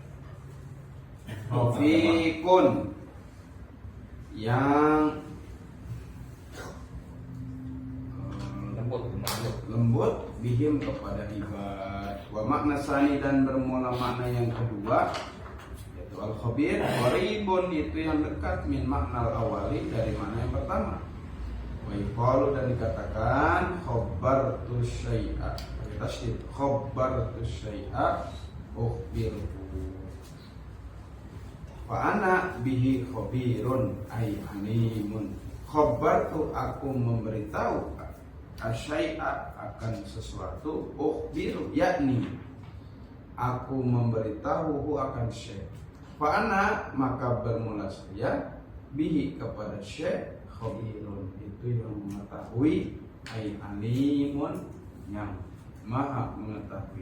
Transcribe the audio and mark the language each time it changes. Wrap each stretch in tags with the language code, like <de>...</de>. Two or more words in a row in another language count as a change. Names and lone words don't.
<id>Rafiqun yang lembut bihim kepada ibad.</id> <ar>ومعنى ثان</ar> <id>dan bermula makna yang kedua yaitu</id> <ar>الخبير قريب</ar> <id>itu yang dekat</id> <ar>من معنى الأول</ar> <id>dari makna yang pertama.</id> <ar>ويقال</ar> <id>dan dikatakan</id> <ar>خبرت شيئا تشديد خبرت شيئا أخبره فأنا به خبير أي عليم.</ar> <id>Khabartu aku memberitahu asyai'a akan sesuatu ukhbiru yakni aku memberitahu akan syai'. Fa'ana maka bermula saya bihi kepada syai' khabirun itu yang mengetahui</id> <ar>أي عليم</ar> <id>yang maha mengetahui.</id>